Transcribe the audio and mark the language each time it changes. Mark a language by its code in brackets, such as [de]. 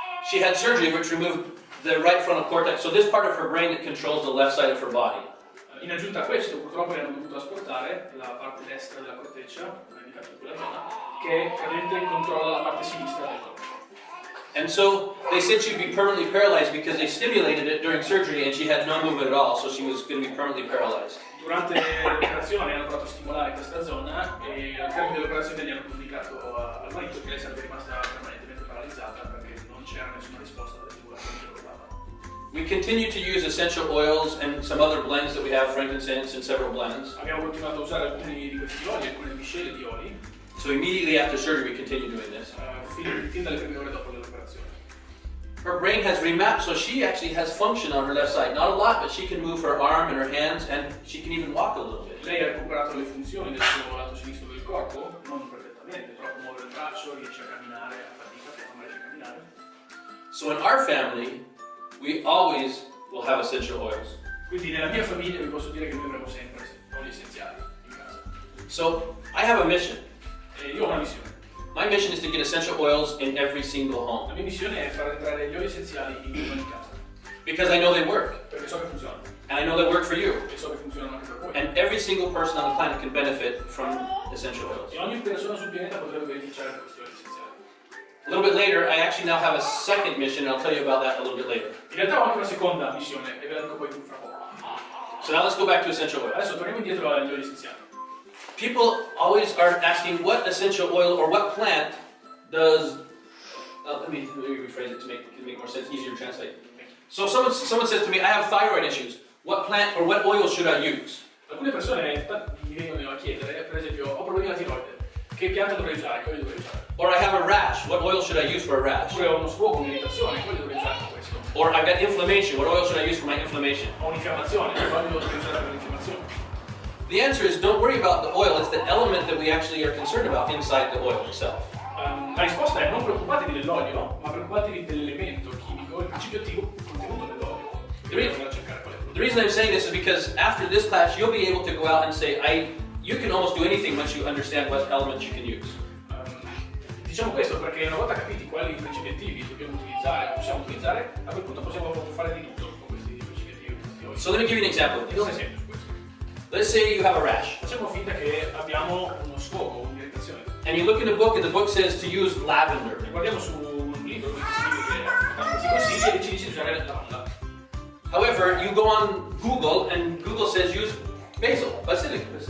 [en] She had surgery which removed the right frontal cortex, so this part of her brain that controls the left side of her body. [it] In aggiunta a questo, purtroppo le hanno dovuto asportare la parte destra della corteccia, indicata in quella zona, che praticamente controlla la parte sinistra del corpo. [en] And so they said she'd be permanently paralyzed because they stimulated it during surgery and she had no movement at all, so she was going to be permanently paralyzed. [it] Durante l'operazione hanno provato a stimolare questa zona e al termine dell'operazione gli hanno comunicato al marito che lei sarebbe rimasta permanentemente paralizzata perché non c'era nessuna risposta alla stimolazione che lo dava. [en] We continue to use essential oils and some other blends that we have, frankincense and several blends. [it] Abbiamo continuato a usare alcuni di questi oli, alcune miscele di oli. [en] So immediately after surgery we continue doing this. [it] Fin dalle prime ore dopo l'operazione. [en] Her brain has remapped, so she actually has function on her left side. Not a lot, but she can move her arm and her hands, and she can even walk a little bit. [it] Lei ha recuperato le funzioni del suo lato sinistro del corpo, non perfettamente, però può muovere il braccio, riesce a camminare, a fatica, ma riesce a camminare. [en] So in our family, we always will have essential oils. [it] Quindi nella mia famiglia vi posso dire che noi avremo sempre oli essenziali in casa. [en] So I have a mission. [it] E io ho una missione. [en] My mission is to get essential oils in every single home. [it] La mia missione è far entrare gli oli essenziali in ogni casa. [en] Because I know they work. [it] Perché so che funzionano. [en] And I know they work for you. [it] E so che funzionano anche per voi. [en] And every single person on the planet can benefit from essential oils. [it] E ogni persona sul pianeta potrebbe beneficiare da questi oli essenziali. [en] A little bit later, I actually now have a second mission, and I'll tell you about that a little bit later. [it] In realtà ho anche una seconda missione e ve la dico poi fra poco. [en] So now let's go back to essential oils. [it] Adesso torniamo indietro agli oli essenziali. [en] People always are asking what essential oil or what plant does. Let me rephrase it to make more sense, easier to translate. So someone says to me, I have thyroid issues. What plant or what oil should I use? [it] Alcune persone mi vengono a chiedere, per esempio, ho problemi alla tiroide, che pianta dovrei usare, che olio dovrei usare? [en] Or I have a rash. What oil should I use for a rash? [it] Oppure ho uno sfogo, un'irritazione, che olio dovrei usare per questo? [en] Or I've got inflammation. What oil should I use for my inflammation? [it] Ho un'infiammazione, che olio dovrei usare per l'infiammazione? [en] The answer is don't worry about the oil. It's the element that we actually are concerned about inside the oil itself. [it] La risposta è non preoccupatevi dell'olio, ma preoccupatevi dell'elemento chimico, il principio attivo contenuto nell'olio. [en] The reason I'm saying this is because after this class you'll be able to go out and say, you can almost do anything once you understand what elements you can use. [it] Diciamo questo perché una volta capiti quali principi attivi dobbiamo utilizzare o possiamo utilizzare, a quel punto possiamo fare di tutto con questi principi attivi. [en] So let me give you an example of [it] Ti do un [en] this. [it] esempio su questo. [en] Let's say you have a rash. [it] Facciamo finta che abbiamo uno sfogo, un'irritazione. [en] And you look in the book and the book says to use lavender. [it] Guardiamo su un libro dove si consiglia e ci dice di usare la lavanda. [en] However, you go on Google and Google says use basil, basilico.